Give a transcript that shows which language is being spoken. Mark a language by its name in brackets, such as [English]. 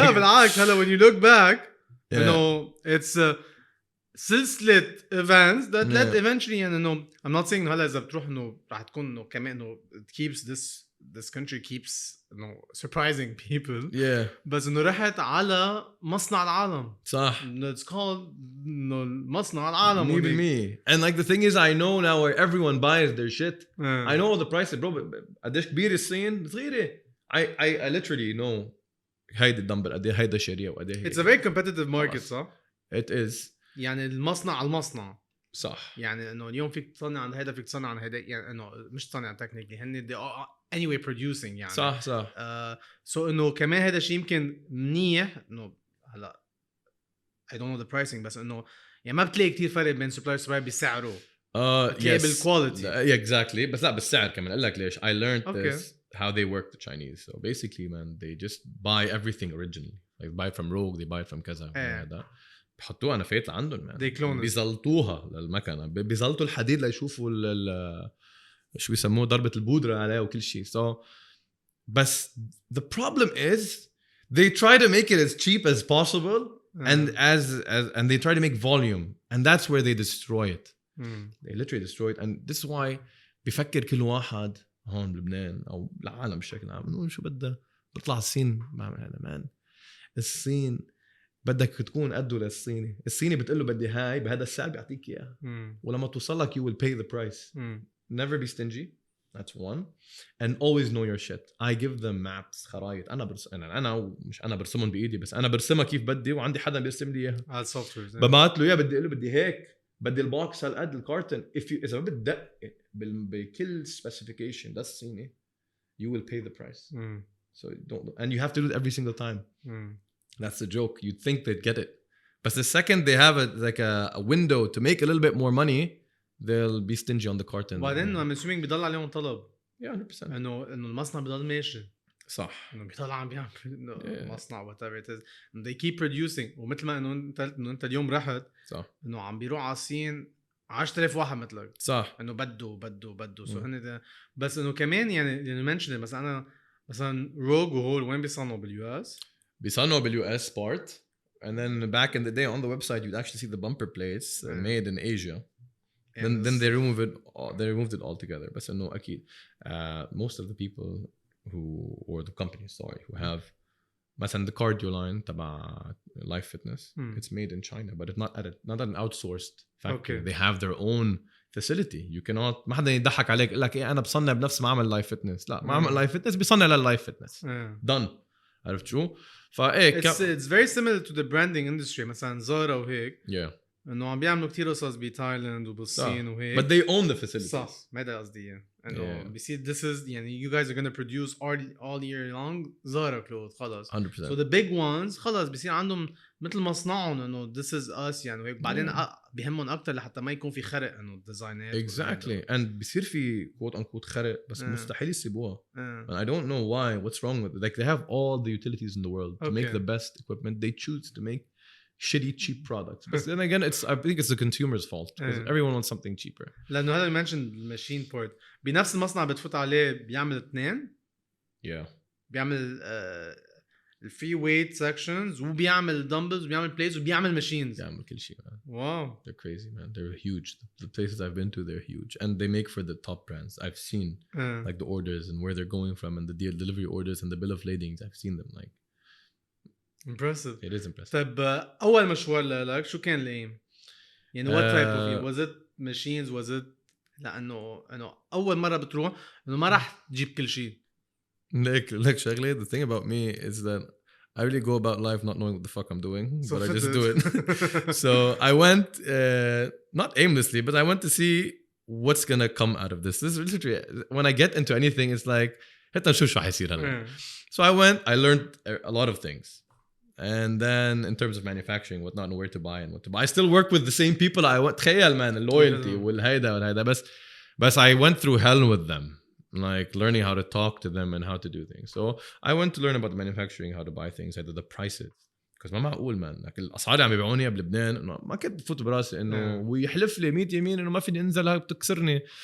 [Arabic] لا بالعكس هلا [English] when you look back you know it's [Arabic] سلسلة [English] events that led eventually [Arabic] يعني انه [English] I'm not saying [Arabic] انه هلا اذا بتروح انه راح تكون انه كمان انه [English] it keeps this country keeps surprising people. Yeah. [Arabic] بس انه رحت على مصنع العالم. صح. [English] It's called انه مصنع العالم. And like the thing is I know now where everyone buys their shit. I know the prices bro. [Arabic] قديش كبير الصين صغيرة. [English] I literally know [Arabic] هيدا الدمبل قديه هيدا شريه وقديه. [English] It's a very competitive market صح؟ It is. [Arabic] يعني المصنع على المصنع. صح. يعني انه اليوم فيك تصنع عن هيدا فيك تصنع عن هيدا يعني انه مش تصنع تكنيكلي هن [English] they are anyway producing [Arabic] يعني. صح. so انه كمان هذا الشيء يمكن منيح انه هلا [English] I don't know the pricing [Arabic] بس انه يعني ما بتلاقي كتير فرق بين supplier بسعره. [English] yes. [Arabic] بالquality. [English] Exactly. [Arabic] بس لا بالسعر كمان اقول لك ليش. [English] I learned this how they work the Chinese. So basically man they just buy everything originally. Like buy from Rogue, they buy from [Arabic] كذا. بحطوها نفايات لعندهم [English] They clone it. [Arabic] بيزلطوها للمكنه بيزلطوا الحديد ليشوفوا شو بيسموه ضربه البودره عليه وكل شيء. [English] So بس the problem is they try to make it as cheap as possible and and they try to make volume and that's where they destroy it. They literally destroy it and this is why [Arabic] بيفكر كل واحد هون بلبنان او العالم بشكل عام انه شو بدها بطلع الصين مان الصين بدك تكون قده للصيني. الصيني بتقول له بدي هاي بهذا السعر بيعطيك اياها ولما توصل لك [English] you will pay the price. Never be stingy. That's one. And always know your shit. I give them maps [Arabic] خرايط. أنا مش أنا برسمهم بإيدي بس أنا برسمها كيف بدي وعندي حدا بيرسم لي إياها. على السوفتوير. ببعت له إياه بدي أقول له بدي هيك بدي البوكس هالقد الكارتن. إذا ما بدق بكل [English] specification that's [Arabic] الصيني [English] you will pay the price. So don't and you have to do it every single time. That's the joke. You'd think they'd get it. But the second they have a window to make a little bit more money they'll be stingy on the carton. [Arabic] بعدين [English] I'm assuming [Arabic] بيضل عليهم طلب. [English] Yeah 100%. [Arabic] إنه المصنع بيضل ماشي. صح. إنه بيضل عم بيعمل مصنع whatever it is. [English] And they keep producing. [Arabic] ومثل ما إنه أنت اليوم رحت. صح. إنه عم بيروح على الصين 10,000 واحد مثلك. صح. إنه بده. سو هن بس إنه كمان يعني mention مثلا أنا مثلا روج وهول وين بيصنعوا باليو.اس؟ بيصنعوا باليو.اس part. [English] And then back in the day on the website you'd actually see the bumper plates made in Asia. Then they removed it altogether. But no, [Arabic] أكيد [English] most of the people or the companies who have [Arabic] مثلا [English] the cardio line [Arabic] تبع [English] life fitness it's made in China but it's not an outsourced factory. They have their own facility. You cannot [Arabic] ما حدا يضحك عليك يقول لك إيه أنا بصنع بنفس معمل life fitness. لا معمل life fitness بيصنع للlife fitness. [English] done. [Arabic] عرفت شو؟ فايه [English] it's very similar to the branding industry مثلا Zara وهيك. [Arabic] انه عم بيعملوا كتير قصص بتايلاند وبالصين وهيك. [English] But they own the facilities. [Arabic] صح ما هذا قصدي انه بيصير [English] this is [Arabic] يعني [English] you guys are going to produce all year long [Arabic] زارا كلوث خلص [English] 100%. [Arabic] So the big ones خلص بيصير عندهم مثل مصنعهم انه [English] this is us [Arabic] يعني وهيك بعدين بيهمهم اكتر لحتى ما يكون في خرق انه الديزاينات. [English] Exactly and [Arabic] بيصير في [English] quote unquote [Arabic] خرق بس مستحيل يسيبوها. [English] And I don't know why what's wrong with it. Like they have all the utilities in the world to make the best equipment. They choose to make shitty cheap products. But then again I think it's the consumer's fault because everyone wants something cheaper. [Arabic] لأنه هذا [English] mentioned [Arabic] الماشين بورت بنفس المصنع بتفوت عليه بيعمل اثنين. بيعمل الفري ويت [English] sections [Arabic] وبيعمل [English] dumbbells [Arabic] وبيعمل [English] plates [Arabic] وبيعمل [English] machines. [Arabic] بيعمل كل شيء. [English] Wow. They're crazy man. They're huge. The places I've been to they're huge and they make for the top brands. I've seen like the orders and where they're going from and the delivery orders and the bill of ladings. I've seen them like impressive. It is impressive. [Arabic] طيب أول مشوار لك شو كان الأيم؟ يعني [English] what type of was it [Arabic] machines was it لأنه أول مرة بتروح إنه ما راح تجيب كل شيء. لك شغلة. [English] The thing about me is that I really go about life not knowing what the fuck I'm doing, but I just do it. So I went not aimlessly, but I went to see what's gonna come out of this. This is literally when I get into anything, it's like [Arabic] حتى نشوف شو حيصير هلا. [English] So I went. I learned a lot of things. And then in terms of manufacturing whatnot and where to buy and what to buy I still work with the same people I want [Arabic] تخيل [English] man loyalty [Arabic] والهيدا بس [English] I went through hell with them like learning how to talk to them and how to do things. So I went to learn about the manufacturing how to buy things I did the prices because [Arabic] ما معقول man like الأسعار اللي عم يبيعوني بلبنان إنه ما كنت بفوت براسي إنه ويحلف لي 100 يمين إنه ما فيني أنزل هاي بتكسرني.